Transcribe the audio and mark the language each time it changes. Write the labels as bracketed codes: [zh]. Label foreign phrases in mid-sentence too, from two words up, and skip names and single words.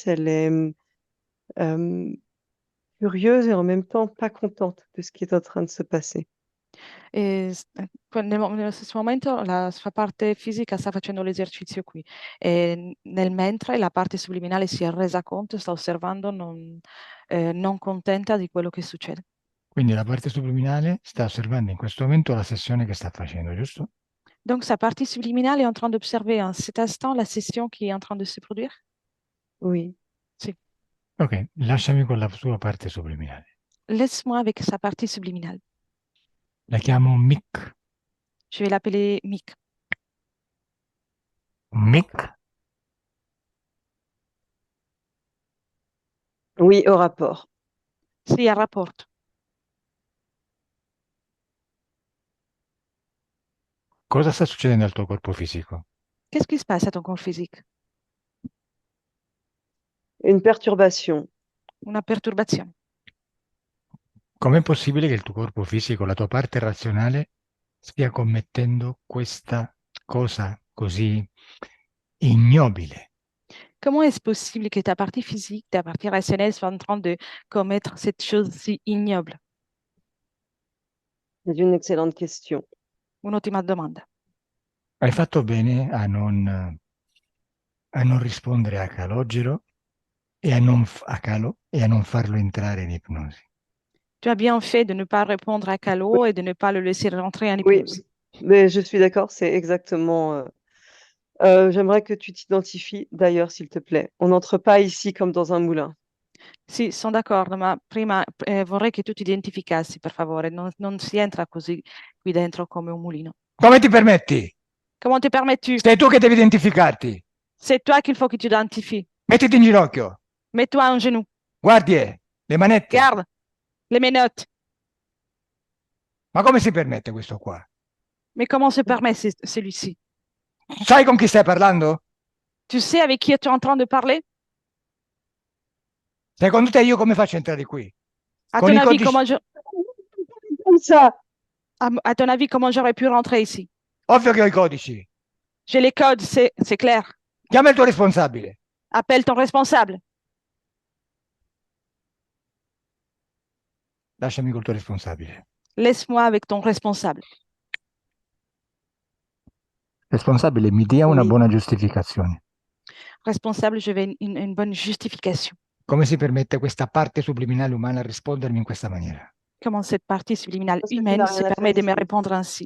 [fr] Elle est curieuse et en même temps pas contente de ce qui est en train de se passer. [it] E nello stesso momento la sua parte fisica sta facendo l'esercizio qui e nel mentre la parte subliminale si è resa conto, sta osservando, non contenta di quello che succede. Quindi la parte subliminale sta osservando in questo momento la sessione che sta facendo, giusto? [fr] Donc sa partie subliminale est en train d'observer en cet instant la session qui est en train de se produire? Oui. [it] Sì. Ok, lasciami con la sua parte subliminale. [fr] Laisse-moi avec sa partie subliminale. [it] La chiamo Mick. [fr] Je vais l'appeler Mick. [it] Mick, [fr] Oui, au rapport. [it] Sì, a rapporto. cosa sta succedendo al tuo corpo fisico? [fr] Qu'est-ce qui se passe à ton corps physique? Une perturbation. [it] Una perturbazione. Com'è possibile che il tuo corpo fisico, la tua parte razionale, stia commettendo questa cosa così ignobile? [fr] Comment est-ce possible que ta partie physique, ta partie rationnelle soit en train de commettre cette chose si ignoble? C'est une excellente question. [it] Un'ottima domanda. Hai fatto bene a non rispondere a Calogero e a non farlo entrare in ipnosi. [fr] Tu as bien fait de ne pas répondre à Oui, Calo et de ne pas le laisser rentrer en oui, hypnose. mais je suis d'accord, c'est exactement. J'aimerais que tu t'identifies d'ailleurs, s'il te plaît. On n'entre pas ici comme dans un moulin. [it] Sì, sono d'accordo, ma prima vorrei che tu ti identificassi, per favore. Non si entra così qui dentro come un mulino. Come ti permetti? [fr] Comment te permets-tu? [it] Sei tu che devi identificarti. [fr] C'est toi qu'il faut que tu identifies. [it] Mettiti in ginocchio. [fr] Mets-toi en genou. [it] Guardie, le manette. [fr] Garde les menottes. [it] Ma come si permette questo qua? [fr] Mais comment se permet celui-ci? [it] Sai con chi stai parlando? [fr] Tu sais avec qui tu es en train de parler? [it] Secondo te io come faccio a entrare qui? [fr] À [it] Con [fr] ton [it] i [fr] avis, [it] codici... [fr] Comme ça. à ton avis, comment j'aurais pu rentrer ici? [it] Ovvio che ho i codici. [fr] J'ai les codes, c'est clair. [it] Chiama il tuo responsabile. [fr] Appelle ton responsable. [it] Lasciami col tuo responsabile. [fr] Laisse-moi avec ton responsable. [it] Responsabile, mi dia una [fr] Oui. [it] buona giustificazione. [fr] responsable, je veux une bonne justification. [it] Come si permette questa parte subliminale umana a rispondermi in questa maniera? [fr] Comment cette partie subliminale Parce que tu humaine n'as se rien à permet faire de me ici. répondre ainsi?